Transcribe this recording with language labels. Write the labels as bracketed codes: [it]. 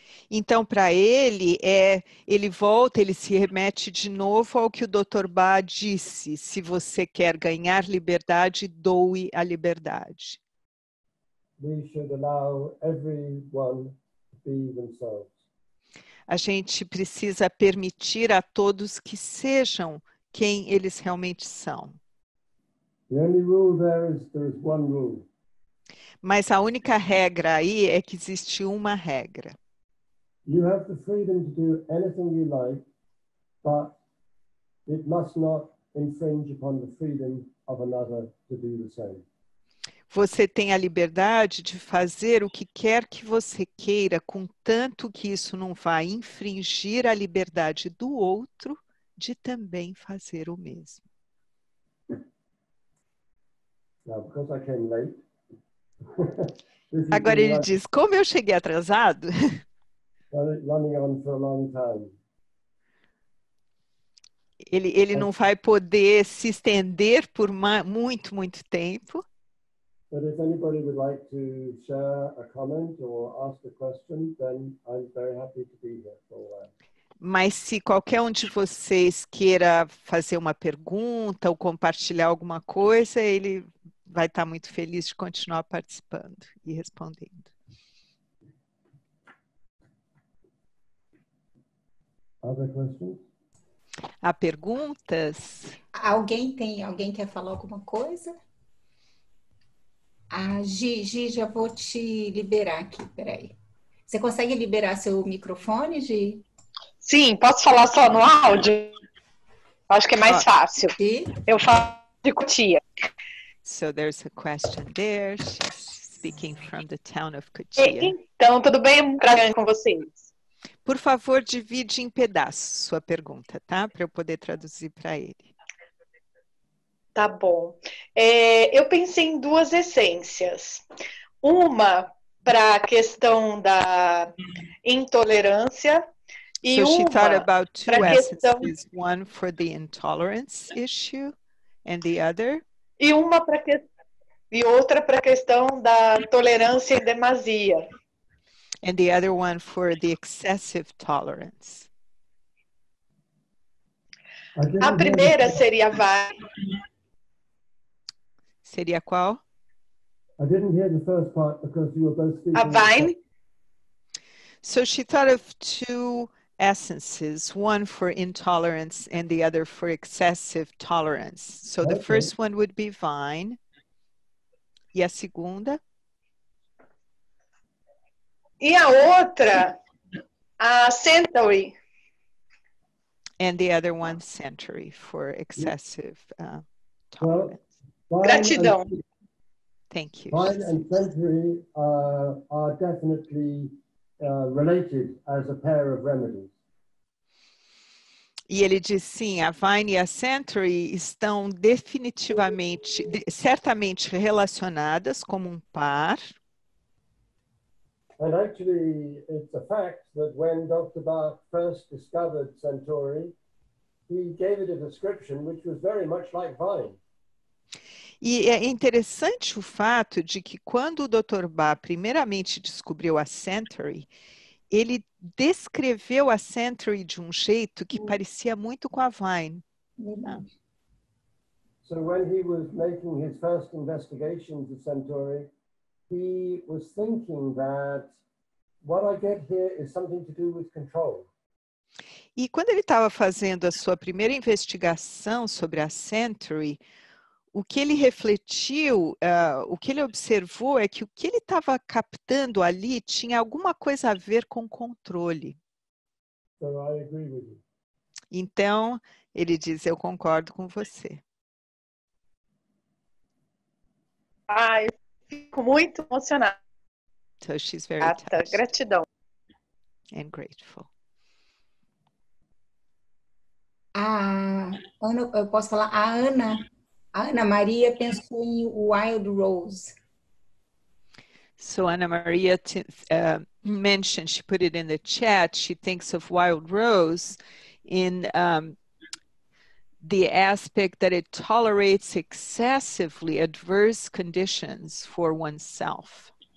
[pt] Então, para ele, ele volta, ele se remete de novo ao que o Dr. Bach disse: se você quer ganhar liberdade, doe a liberdade. [en] We should allow everyone to be themselves. [pt] A gente precisa permitir a todos que sejam quem eles realmente são. [en] The only rule there is one rule. [pt] Mas a única regra aí é que existe uma regra. [en] You have the freedom to do anything you like, but it must not infringe upon the freedom of another to do the same. [pt] Você tem a liberdade de fazer o que quer que você queira, contanto que isso não vá infringir a liberdade do outro de também fazer o mesmo. [en] Now, because I came late, [pt] Agora ele diz, como eu cheguei atrasado, [en] running on for a long time. [pt] ele não vai poder se estender por muito, muito tempo. [en] But if anybody would like to share a comment or ask a question, then I'm very happy to be here for a while. [pt] Mas se qualquer um de vocês queira fazer uma pergunta ou compartilhar alguma coisa, ele vai estar muito feliz de continuar participando e respondendo. [en] Other questions? [pt] Há perguntas? Alguém quer falar alguma coisa? Gi, já vou te liberar aqui, peraí. Você consegue liberar seu microfone, Gi? Sim, posso falar só no áudio? Acho que é mais fácil. Gi? Eu falo de Cotia. [en] So there's a question there. She's speaking from the town of Cotia. [pt] Então, tudo bem? Prazer com vocês. Por favor, divide em pedaços sua pergunta, tá? Para eu poder traduzir para ele. Tá bom. Eu pensei em duas essências. Uma para a questão da intolerância e [en] So she thought [pt] uma [en] about two [pt] para a questão [en] essences, one for the intolerance issue and the other. [pt] e outra para a questão da tolerância em demasia. [en] And the other one for the excessive tolerance. [pt] A primeira seria Seria qual? [en] I didn't hear the first part because you were both speaking. [pt] a Vine. [en] So she thought of two essences, one for intolerance and the other for excessive tolerance. So the Okay. first one would be Vine. [pt] E a segunda? E a outra, a Centauri. [en] And the other one, Century, for excessive tolerance. Vine [pt] Gratidão. [en] and- Thank you. Vine and Century are definitely related as a pair of remedies. [pt] E ele diz sim, a Vine e a Century estão definitivamente, certamente relacionadas como um par. [en] And actually, it's a fact that when Dr. Bach first discovered Centauri, he gave it a description which was very much like Vine. [pt] E é interessante o fato de que quando o Dr. Bach primeiramente descobriu a Century, ele descreveu a Century de um jeito que parecia muito com a Vine. Verdade. [en] So when he was making his first investigations of Centauri, he was thinking that what I get here is something to do with control. [pt] E quando ele estava fazendo a sua primeira investigação sobre a Century, o que ele refletiu, o que ele observou é que o que ele estava captando ali tinha alguma coisa a ver com controle. [en] So I agree with you. [pt] Então, ele diz, eu concordo com você. Ai, fico muito emocionada. [en] So she's very touched [pt] Gratidão. [en] and grateful. [pt] A Ana, eu posso falar? A Ana Maria pensou em Wild Rose. [en] So Ana Maria mentioned, she put it in the chat, she thinks of Wild Rose in the aspect that it tolerates excessively adverse conditions for oneself.